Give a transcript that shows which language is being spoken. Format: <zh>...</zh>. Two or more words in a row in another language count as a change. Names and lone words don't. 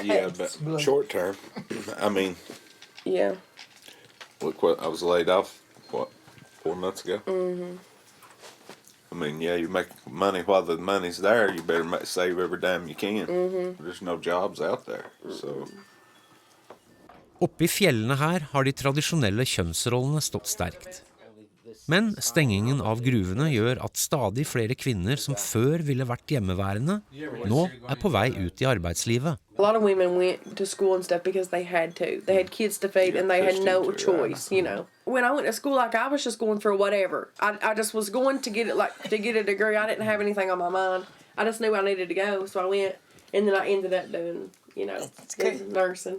<en>Yeah, but short term. I mean, yeah. look what I was laid off. 4 months ago. I mean, yeah, you make money while the money's there. You better save every dime you can. There's no jobs out there, so.</en> <no>Oppe i fjellene her har de tradisjonelle kjønnsrollene stått sterkt. Men stengingen av gruvene gjør at stadig flere kvinner som før ville vært hjemmeværende, nå er på vei ut i arbeidslivet.</no> <en>A lot of women went to school and stuff because they had to. They had kids to feed and they had no choice, you know. When I went to school, like I was just going for whatever. I just was going to get a degree. I didn't have anything on my mind. I just knew I needed to go, so I went, and then I ended up doing, nursing.</en>